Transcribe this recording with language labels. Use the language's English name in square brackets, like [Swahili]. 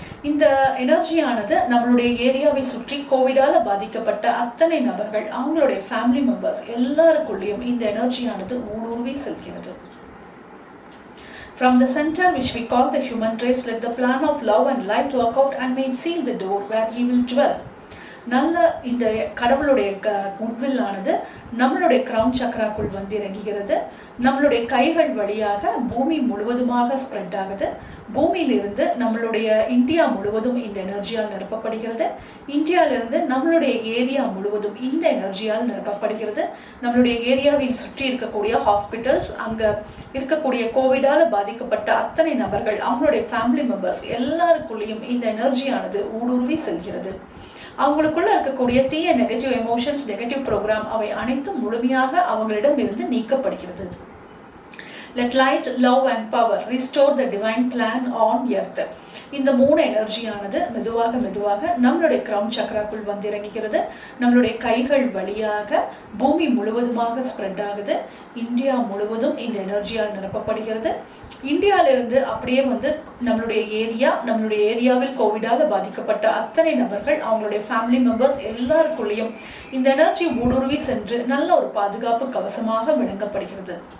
[Tamil] இந்த எனர்ஜியானது நம்மளுடைய ஏரியாவை சுற்றி கோவிடால பாதிக்கப்பட்ட அத்தனை நபர்கள் அவங்களுடைய ஃபேமிலி மெம்பர்ஸ் எல்லாருக்குள்ளேயும் இந்த எனர்ஜியானது ஊடுருவி செல்கிறது. [English] From the center which we call the human race, let the plan of love and light work out and may seal the door where he will dwell. [Tamil] நல்ல இந்த கடவுளுடைய குட்வில் ஆனது நம்மளுடைய கிரவுன் சக்கராக்குள் வந்து இறங்குகிறது. நம்மளுடைய கைகள் வழியாக பூமி முழுவதுமாக ஸ்ப்ரெட் ஆகுது. பூமியிலிருந்து நம்மளுடைய இந்தியா முழுவதும் இந்த எனர்ஜியால் நிரப்பப்படுகிறது. இந்தியாவிலிருந்து நம்மளுடைய ஏரியா முழுவதும் இந்த எனர்ஜியால் நிரப்பப்படுகிறது. நம்மளுடைய ஏரியாவில் சுற்றி இருக்கக்கூடிய ஹாஸ்பிட்டல்ஸ், அங்க இருக்கக்கூடிய கோவிடால பாதிக்கப்பட்ட அத்தனை நபர்கள் அவங்களுடைய ஃபேமிலி மெம்பர்ஸ் எல்லாருக்குள்ளேயும் இந்த எனர்ஜியானது ஊடுருவி செல்கிறது. அவங்களுக்குள்ள இருக்கக்கூடிய தீய நெகட்டிவ் எமோஷன்ஸ், நெகட்டிவ் ப்ரோக்ராம் அவை அனைத்தும் முழுமையாக அவங்களிடம் இருந்து நீக்கப்படுகிறது. [English] let light, love and power restore the divine plan on earth. [Tamil] இந்த 3 எனர்ஜியானது மெதுவாக மெதுவாக நம்மளுடைய கிரவுன் சக்கராக்குள் வந்து இறங்குகிறது. நம்மளுடைய கைகள் வழியாக பூமி முழுவதுமாக ஸ்ப்ரெட் ஆகுது. இந்தியா முழுவதும் இந்த எனர்ஜியால் நிரப்பப்படுகிறது. இந்தியாவிலிருந்து அப்படியே வந்து நம்மளுடைய ஏரியாவில் கோவிடால பாதிக்கப்பட்ட அத்தனை நபர்கள், அவங்களுடைய ஃபேமிலி மெம்பர்ஸ் எல்லாருக்குள்ளேயும் இந்த எனர்ஜி ஊடுருவி சென்று நல்ல ஒரு பாதுகாப்பு கவசமாக விளங்கப்படுகிறது.